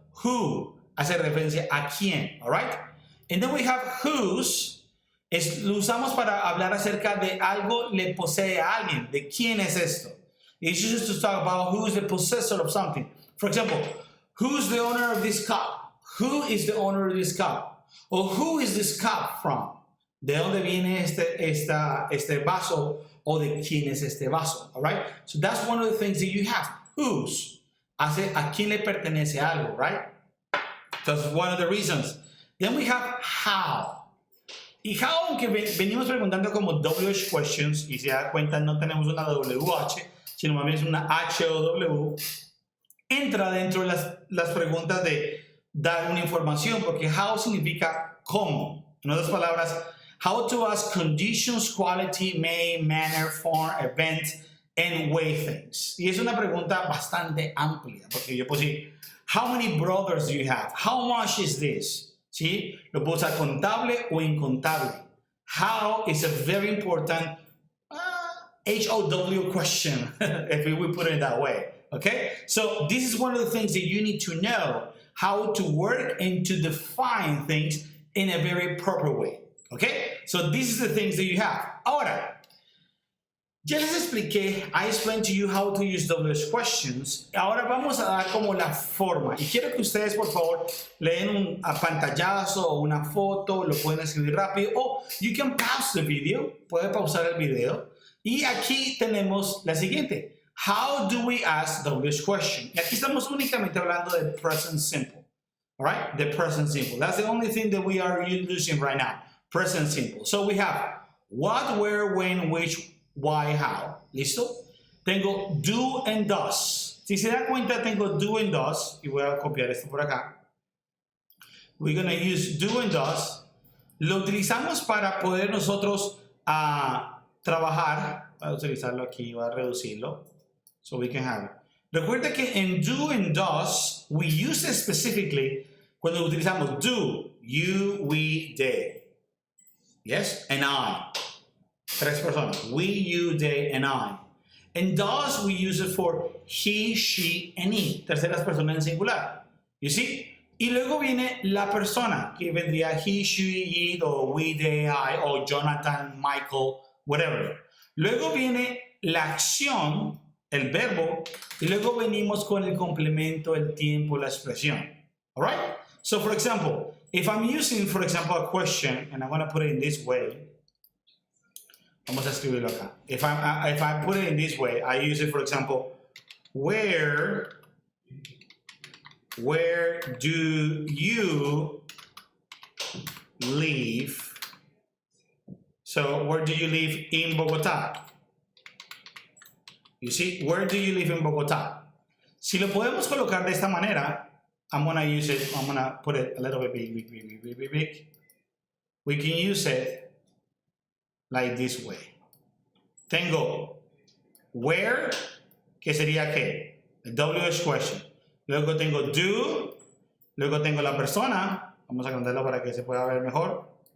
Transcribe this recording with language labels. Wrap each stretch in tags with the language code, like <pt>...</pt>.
<es>Who hace referencia a quién,</es> <en>all right? And then we have whose,</en> <es>lo usamos para hablar acerca de algo le posee a alguien, de quién es esto.</es> <en>It's used to talk about who is the possessor of something. For example, who's the owner of this cup? Who is the owner of this cup? Or who is this cup from?</en> <es>¿De dónde viene este vaso? O de quién es este vaso?</es> <en>All right? So that's one of the things that you have. Whose.</en> <es>Hace a quién le pertenece algo, right?</es> <en>That's one of the reasons. Then we have how.</en> <es>Y how, aunque venimos preguntando como WH questions, y se da cuenta no tenemos una WH, sino más bien es una H o W, entra dentro de las preguntas de dar una información, porque how significa cómo. En otras palabras,</es> <en>how to ask conditions, quality, may, manner, form, event, and way things.</en> <es>Y es una pregunta bastante amplia, porque yo puedo decir,</es> <en>how many brothers do you have? How much is this? ¿Sí?</en> <es>Lo puedo usar contable o incontable.</es> <en>How is a very important HOW question, if we put it that way. Okay? So this is one of the things that you need to know, how to work and to define things in a very proper way. Okay? So these are the things that you have. Ahora,</en> <es>ya les expliqué,</es> <en>I explained to you how to use WH questions.</en> <es>Ahora vamos a dar como la forma. Y quiero que ustedes, por favor, le den un pantallazo o una foto, lo pueden escribir rápido.</es> <en>O you can pause the video,</en> <es>puede pausar el video. Y aquí tenemos la siguiente.</es> <en>How do we ask WH question?</en> <es>Y aquí estamos únicamente hablando de present simple.</es> <en>All right? The present simple. That's the only thing that we are using right now. Present simple. So we have what, where, when, which, why, how.</en> <es>¿Listo? Tengo do and does. Si se da cuenta, tengo do and does. Y voy a copiar esto por acá.</es> <en>We're going to use do and does.</en> <es>Lo utilizamos para poder nosotros trabajar Voy a utilizarlo aquí, voy a reducirlo.</es> <en>So we can have it.</en> <es>Recuerda que en</es> <en>do and does, we use it specifically</en> <es>cuando utilizamos</es> <en>do, you, we, they. Yes? And I.</en> <es>Tres personas.</es> <en>We, you, they, and I. And does, we use it for he, she, and he.</en> <es>Terceras personas en singular.</es> <en>You see?</en> <es>Y luego viene la persona, que vendría he, she, it, o we, they, I, o Jonathan, Michael, whatever. Luego viene la acción, el verbo, y luego venimos con el complemento, el tiempo, la expresión.</es> <en>All right? So, for example, if I'm using, for example, a question, and I'm going to put it in this way,</en> <es>vamos a escribirlo acá.</es> <en>If I put it in this way, I use it, for example, where do you live? So, where do you live in Bogotá? You see, where do you live in Bogotá?</en> <es>Si lo podemos colocar de esta manera,</es> <en>I'm gonna use it, I'm gonna put it a little bit big. We can use it like this way.</en> <es>Tengo where, que sería qué? El WH question. Luego tengo do, luego tengo la persona. Vamos a cambiarlo para que se pueda ver mejor.</es>